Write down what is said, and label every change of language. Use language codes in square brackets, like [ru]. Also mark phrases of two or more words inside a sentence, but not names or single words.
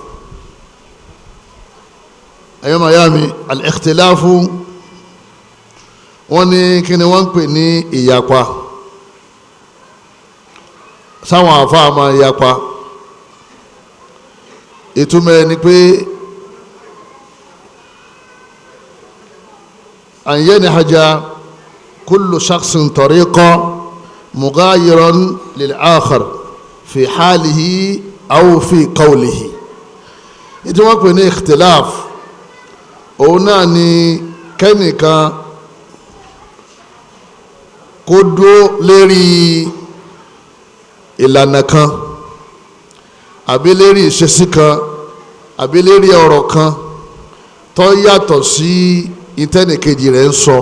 [yo] ẹ̀yọ́ mayami, al-ikhtilafu wọ́n ní kí ni wọ́n ń pè ní ìyapa. sáwọn àfáà máa yapa, ìtumọ̀ ẹni pé [ar] أن ينهج كل شخص طريقا مغايرا للآخر في حاله أو في قوله. [yo] ìtí wọ́n pè ní ikhtilaf òun náà ni kẹ́nìkan kó dúró lérí ìlànà kan àbí lérí ìṣesí kan àbí lérí ọ̀rọ̀ kan tó yàtọ̀ sí ìtẹ́nìkejì rẹ̀ ń sọ.